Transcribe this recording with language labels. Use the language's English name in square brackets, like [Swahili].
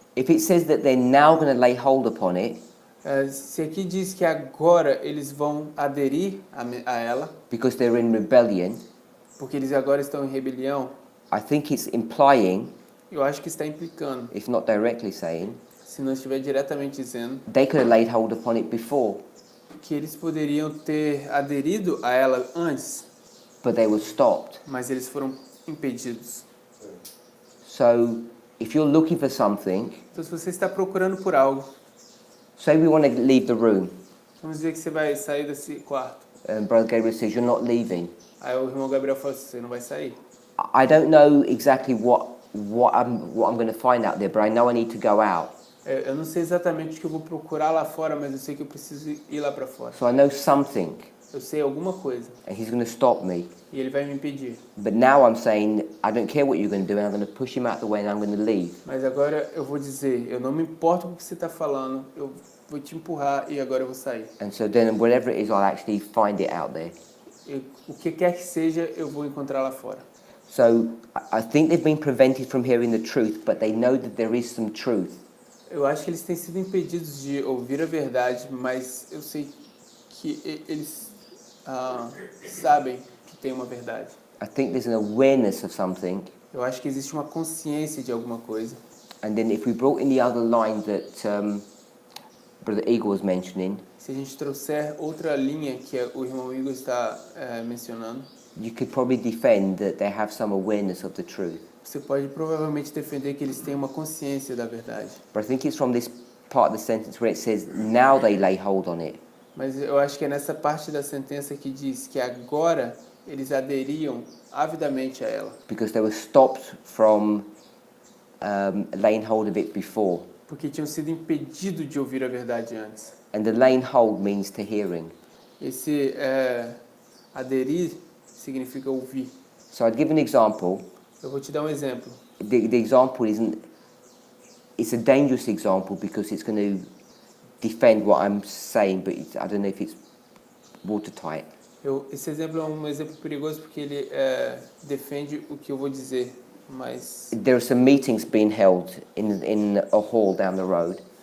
[English] if it says that they're now going to lay hold upon it [Portuguese] Se aqui diz que agora eles vão aderir a ela, [English] because they're in rebellion, [Portuguese] porque eles agora estão em rebelião, [English] I think it's implying, [Portuguese] eu acho que está implicando, [English] if not directly saying, [Portuguese] se não estiver diretamente dizendo, [English] they could have laid hold upon it before, [Portuguese] que eles poderiam ter aderido a ela antes, [English] but they were stopped. [Portuguese] mas eles foram impedidos. [English] So if you're looking for something, [Portuguese] Então, se você está procurando por algo, [English] say we want to leave the room, [Portuguese] vamos dizer que você vai sair desse quarto. [English] and Brother Gabriel says you're not leaving. [Portuguese] Aí o irmão Gabriel fala assim, você não vai sair. [English] I don't know exactly what I'm going to find out there, but I know I need to go out. [Portuguese] Eu não sei exatamente o que eu vou procurar lá fora, mas eu sei que eu preciso ir lá para fora. [English] So I know something, [Portuguese] Eu sei alguma coisa [English] and he's going to stop me. [Portuguese] e ele vai me impedir. [English] But now I'm saying I don't care what you're going to do, and I'm going to push him out the way, and I'm going to leave. [Portuguese] Mas agora eu vou dizer, eu não me importo com o que você está falando, eu vou te empurrar e agora eu vou sair. [English] And so then whatever it is, I'll actually find it out there. [Portuguese] O que quer que seja, eu vou encontrar lá fora. [English] So I think they've been prevented from hearing the truth, but they know that there is some truth. [Portuguese] Eu acho que eles têm sido impedidos de ouvir a verdade, mas eu sei que eles sabem que tem uma verdade. [English] I think there's an awareness of something, [Portuguese] Eu acho que existe uma consciência de alguma coisa. [English] and then if we brought in the other line that Brother Eagle was mentioning, [Portuguese] Se a gente trouxer outra linha que o irmão Igor está mencionando, [English] you could probably defend that they have some awareness of the truth. [Portuguese] você pode provavelmente defender que eles têm uma consciência da verdade. [English] But I think it's from this part of the sentence where it says, now they lay hold on it. [Portuguese] Mas eu acho que é nessa parte da sentença que diz que agora eles aderiam avidamente a ela. [English] Because they were stopped from laying hold of it before. [Portuguese] Porque tinham sido impedidos de ouvir a verdade antes. [English] And the laying hold means to hearing. [Portuguese] Esse aderir significa ouvir. [English] So I'd give an example. [Portuguese] Eu vou te dar um exemplo. [English] The example it's a dangerous example because it's going to defend what I'm saying, but I don't know if it's watertight. [Portuguese] Esse exemplo é um exemplo perigoso porque ele defende o que eu vou dizer, mas [English] There are some meetings being held in a hall down the road.